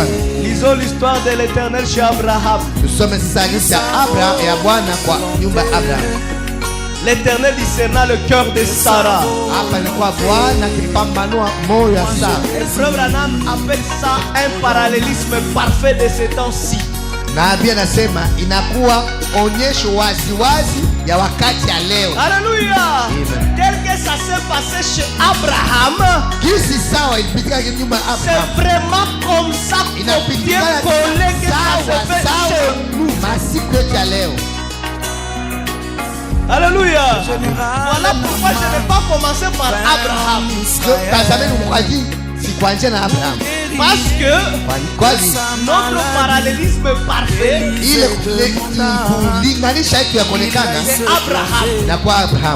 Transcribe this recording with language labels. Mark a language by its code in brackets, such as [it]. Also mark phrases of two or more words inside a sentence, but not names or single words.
[fr] Lisons l'histoire de l'Éternel chez Abraham. L'Éternel discerna le cœur de Sarah. Et Frère Branham appelle ça un parallélisme parfait de ces temps-ci. [sw] Nabii anasema inakuwa onyesho wazi ya wakati ya leo. [fr] Alléluia. Tel que ça s'est passé chez Abraham. [sw] Kisi sawa ilipitika nyuma ya Abraham. [fr] C'est vraiment comme ça qu'on vient coller que ça se fait chez nous. [sw] Masiku ya leo. [fr] Alléluia. Voilà pourquoi je n'ai pas commencé par Abraham. Parce que notre parallélisme parfait, c'est Abraham.